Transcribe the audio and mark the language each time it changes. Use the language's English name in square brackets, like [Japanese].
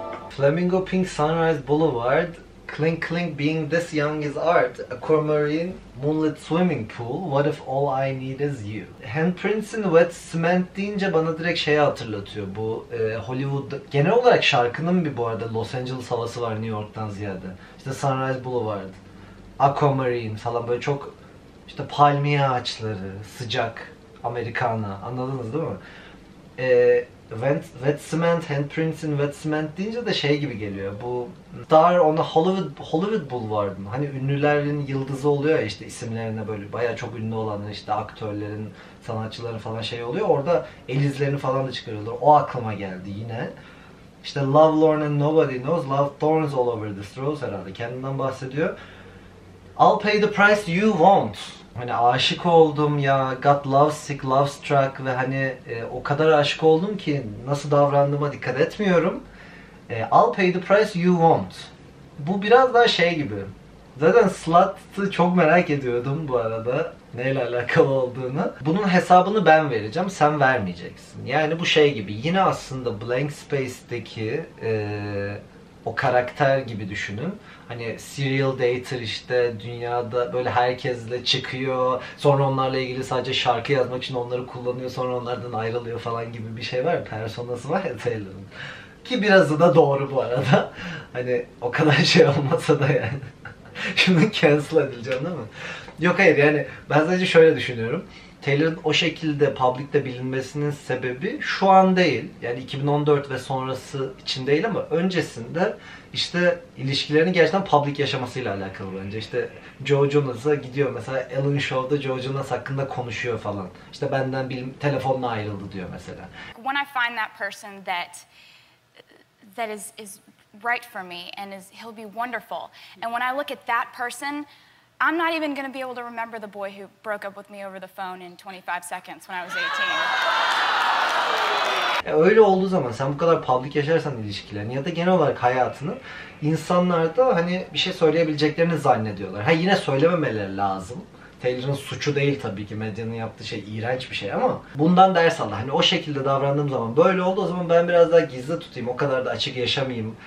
[English] Flamingo Pink Sunrise Boulevard, Clink Clink being this young is art, Aquamarine, Moonlit Swimming Pool, What if all I need is you. [Turkish] Handprints'in Wet Cement deyince bana direkt şeyi hatırlatıyor. Bu Hollywood, genel olarak şarkının bir bu arada Los Angeles havası var New York'tan ziyade. İşte Sunrise Boulevard, Aquamarine falan böyle çok işte palmiye ağaçları, sıcak, Americana, anladınız değil mi? Wet Cement, Handprints'in Wet Cement deyince de şey gibi geliyor. Bu Star on the Hollywood Boulevard'ın. Hani ünlülerin yıldızı oluyor ya işte isimlerine böyle bayağı çok ünlü olanlar işte aktörlerin, sanatçıların falan şey oluyor. Orada el izlerini falan da çıkarıyorlar. O aklıma geldi yine. İşte [English] Love Lorne and Nobody Knows, Love Thorns All Over This Rose [Turkish] herhalde kendinden bahsediyor. [English] I'll pay the price you won't. [Turkish] Hani aşık oldum ya, [English] got love sick, love struck [Turkish] ve hani o kadar aşık oldum ki nasıl davrandığıma dikkat etmiyorum. [English] I'll pay the price you won't. [Turkish] Bu biraz daha şey gibi. Zaten Slut'ı çok merak ediyordum bu arada. Neyle alakalı olduğunu. Bunun hesabını ben vereceğim, sen vermeyeceksin. Yani bu şey gibi. Yine aslında Blank Space'deki o karakter gibi düşünün. Hani serial dater işte dünyada böyle herkesle çıkıyor. Sonra onlarla ilgili sadece şarkı yazmak için onları kullanıyor. Sonra onlardan ayrılıyor falan gibi bir şey var. Personası var ya Taylor'ın. Ki birazı da doğru bu arada. Hani o kadar şey olmasa da yani. Şimdi cancel edileceğim değil mi? Yok hayır yani ben sadece şöyle düşünüyorum. Taylor'ın o şekilde public'te bilinmesinin sebebi şu an değil. Yani 2014 ve sonrası için değil ama öncesinde işte ilişkilerini gerçekten public yaşamasıyla alakalı bence. İşte Joe Jonas'a gidiyor mesela Ellen Show'da Joe Jonas hakkında konuşuyor falan. İşte benden telefonla ayrıldı diyor mesela. [English] When I find that person that is right for me and he'll be wonderful. And when I look at that person, I'm not even going to be able to remember the boy who broke up with me over the phone in 25 seconds when I was 18. [Turkish] Öyle olduğu zaman sen bu kadar public yaşarsan ilişkilerini ya da genel olarak hayatını insanlar da hani bir şey söyleyebileceklerini zannediyorlar. Ha yine söylememeleri lazım. Taylor'ın suçu değil tabii ki, medyanın yaptığı şey iğrenç bir şey ama bundan ders al. Hani o şekilde davrandığım zaman böyle oldu, o zaman ben biraz daha gizli tutayım, o kadar da açık yaşamayayım.